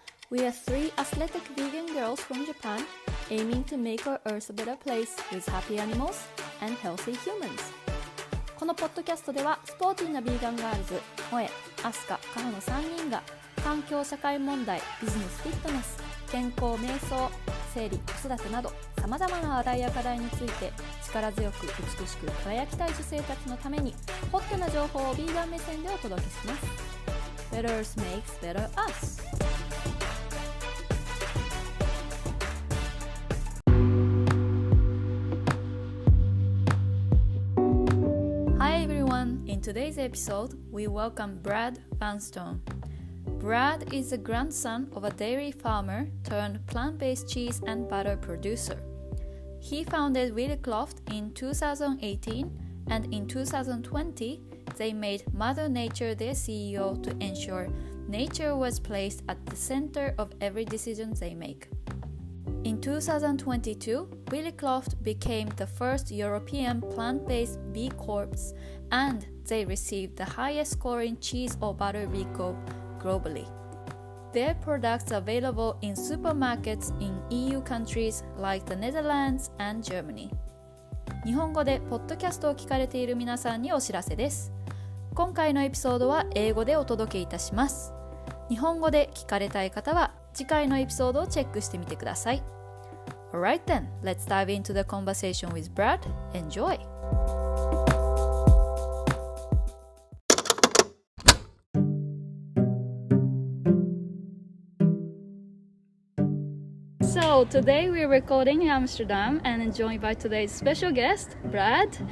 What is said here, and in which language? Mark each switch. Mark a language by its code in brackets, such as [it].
[en] We are three athletic vegan girls from Japan aiming to make our earth a better place with happy animals and healthy humans. [ja] このポッドキャストではスポーティーなビーガンガールズ、萌え、アスカ、カホの3人が環境社会問題、ビジネスフィットネス、健康瞑想、生理、子育てなどさまざまな話題や課題について力強く美しく輝きたい女性たちのためにホットな情報をビーガン目線でお届けします。 [en] Better Us makes better us. Hi everyone, in today's episode we welcome Brad Vanstone. Brad is the grandson of a dairy farmer turned plant-based cheese and butter producer. He founded Willicroft in 2018, and in 2020, they made Mother Nature their CEO to ensure nature was placed at the center of every decision they make. In 2022, Willicroft became the first European plant-based B-corp, and they received the highest scoring cheese or butter B-corp grobally. Their products are available in supermarkets in EU countries like the Netherlands and Germany. [ja] 日本語でポッドキャストを聞かれている皆さんにお知らせです。今回のエピソードは英語でお届けいたします。日本語で聞かれたい方は次回のエピソードをチェックしてみてください。 [en] Alright then, let's dive into the conversation with Brad. Enjoy!So today we're recording in Amsterdam and joined by today's special guest, Brad.